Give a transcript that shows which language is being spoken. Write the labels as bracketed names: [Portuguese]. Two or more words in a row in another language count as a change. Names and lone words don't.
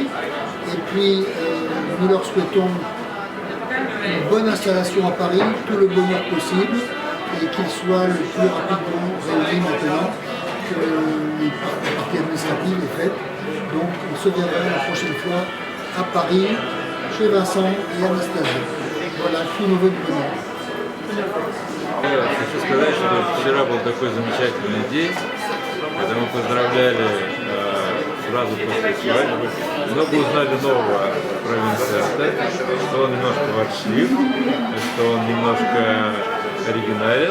[French] Et puis nous leur souhaitons une bonne installation à Paris, tout le bonheur possible et qu'ils soient le plus rapidement réunis maintenant que la partie administrative est faite. Donc on se verra la prochaine fois à Paris, chez Vincent et Anastasia. Voilà, tous nos voeux de bonheur. [Russian] Хочу сказать, что вчера был такой замечательный день, когда мы поздравляли сразу после свадьбы. Много узнали нового про Винсента, что он немножко ворчлив, что он немножко оригинален.